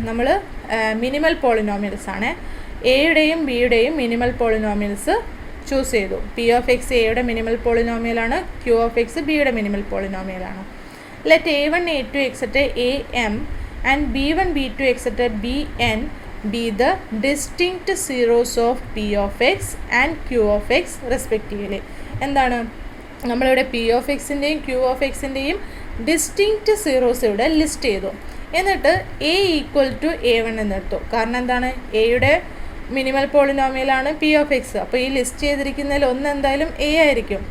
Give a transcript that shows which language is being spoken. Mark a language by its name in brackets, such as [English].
[Malayalam] നമ്മൾ minimal polynomials ആണ്. എയുടെയും ബിയുടെയും മിനിമൽ പോളിനോമിയൽസ് ചൂസ് ചെയ്തു. പി ഓഫ് എക്സ് എയുടെ മിനിമൽ പോളിനോമിയലാണ്, ക്യൂ ഓഫ് എക്സ് ബിയുടെ മിനിമൽ പോളിനോമിയലാണ്. [English] Let A1 A2 etcetera AM and B1 B2 etcetera BN be the distinct zeros of P of x and Q of x respectively. [Malayalam] എന്താണ്? നമ്മളിവിടെ P of എക്സിൻ്റെയും Q of എക്സിൻ്റെയും distinct zeros ഇവിടെ list ചെയ്തു. എന്നിട്ട് A equal to A1 എന്നെടുത്തു. കാരണം എന്താണ്? എയുടെ minimal പോളിനോമിയലാണ് P of X. അപ്പോൾ ഈ ലിസ്റ്റ് ചെയ്തിരിക്കുന്നതിൽ ഒന്ന് എന്തായാലും എ ആയിരിക്കും.